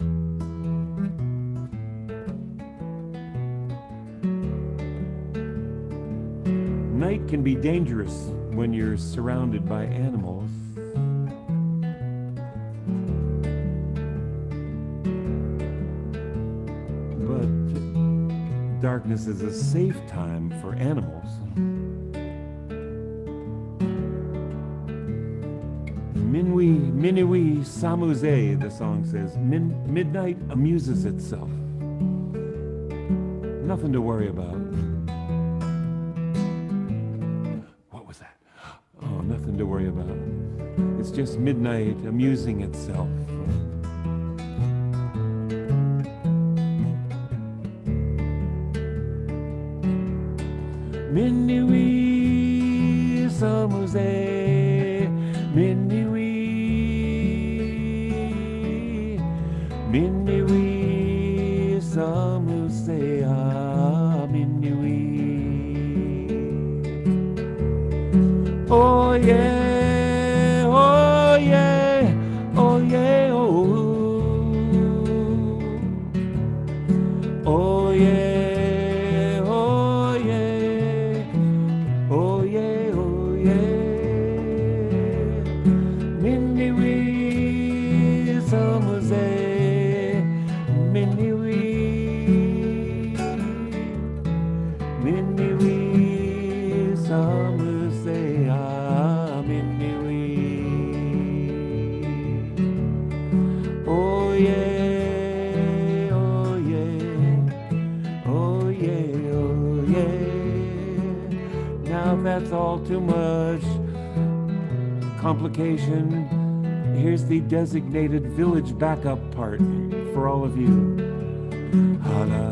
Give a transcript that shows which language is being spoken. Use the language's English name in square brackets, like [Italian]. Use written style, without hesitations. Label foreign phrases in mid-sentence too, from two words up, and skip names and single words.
[English] Night can be dangerous when you're surrounded by animals. But darkness is a safe time for animals. [French] Minuit s'amuse, [English] the song says. Midnight amuses itself. Nothing to worry about. What was that? Oh, nothing to worry about. It's just midnight amusing itself. [French] Minuit s'amuse, minuit. Minuit, s'amuse à minuit. [English] Oh yeah, oh yeah, oh yeah, oh. Oh yeah, oh yeah, oh yeah, oh yeah. [French] Minuit, s'amuse. Minuit, minuit, s'amuse à minuit. [English] Oh yeah, oh yeah, oh yeah, oh yeah. Now if that's all too much complication, here's the designated village backup part for all of you.